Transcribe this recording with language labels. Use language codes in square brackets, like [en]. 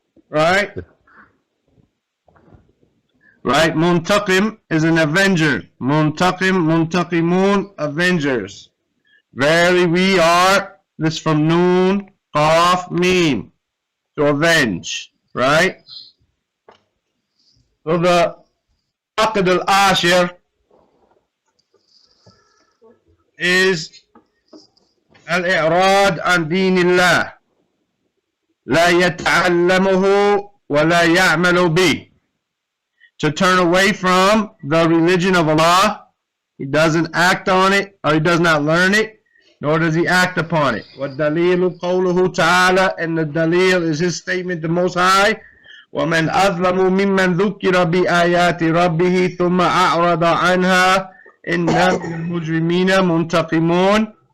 [en] Right? Right? Muntaqim is an avenger. Muntaqim, Muntaqimun, Avengers. Verily we are, this from Noon, Qaf, Mim. To avenge. Right? So the Nawaqid-ul-Ashir is [ar] الإعراض عن دين الله لا يتعلمه ولا يعمل به. [en] To turn away from the religion of Allah, he doesn't act on it, or he does not learn it, nor does he act upon it. [ar] وَالدَّلِيلُ قَوْلُهُ تَعَالَى, [en] and the dalil is his statement, the Most High. [ar] وَمَنْ أَظْلَمُ مِمَّنْ ذُكِّرَ بِآيَاتِ رَبِّهِ ثُمَّ أَعْرَضَ عَنْهَا إِنَّا مِنَ الْمُجْرِمِينَ مُنْتَقِمُونَ.